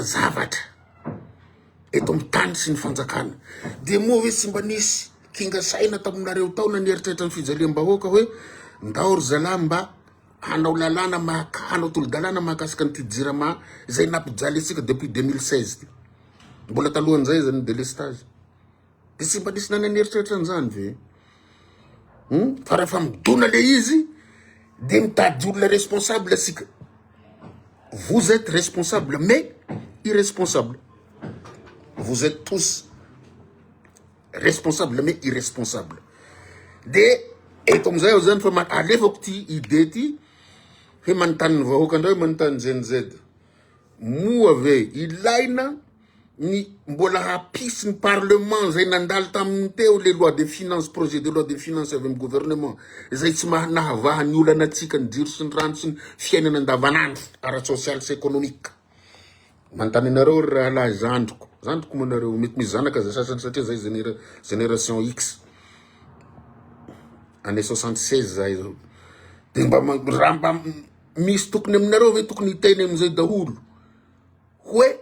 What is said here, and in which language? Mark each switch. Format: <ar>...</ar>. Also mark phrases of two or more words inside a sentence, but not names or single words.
<mg>zavatra eto amy tany sy ny fanjakana de moa hoe tsy mba nisy kinga saina taminareo tao na nieritreritra ny fijaliam-bahoaka hoe ndao ry zalahy mba hanao lalàna hanao tolo-dalàna mahakasika ny Jirama zay nampijaly antsika depuis 2016 mbola talohan'izay zany délestage de tsy mba nisy nanany eritreritra an'izany ve fa rehefa midona le izy de mitady olona responsable asika.</mg> <fr>Vous êtes responsable mais irresponsable. Vous êtes tous responsables mais irresponsables.</fr> <mg>De eto amizay ao zany fa alefako ty idée ty hoe manontany vahoaka andray manontany GNZ moa ve ilaina ny mbola hapisy ny parlement zay nandalo tamin'ny teo le</mg> <fr>loi de finances, projet de loi de finances</fr> <mg>avy amin'ny gouvernement zay tsy nahavaha ny olana atsika ny jiro sy ny rano sy ny fiainana andavanandro ara-social sy économique. Manontany anareo raha laha zandriko manareo mety misy zanaka za sasany satria zay</mg> <fr>génération X année 76</fr> <mg>zay zao de mba misy tokony aminareo ve tokony hiteny amizay daholo hoe</mg>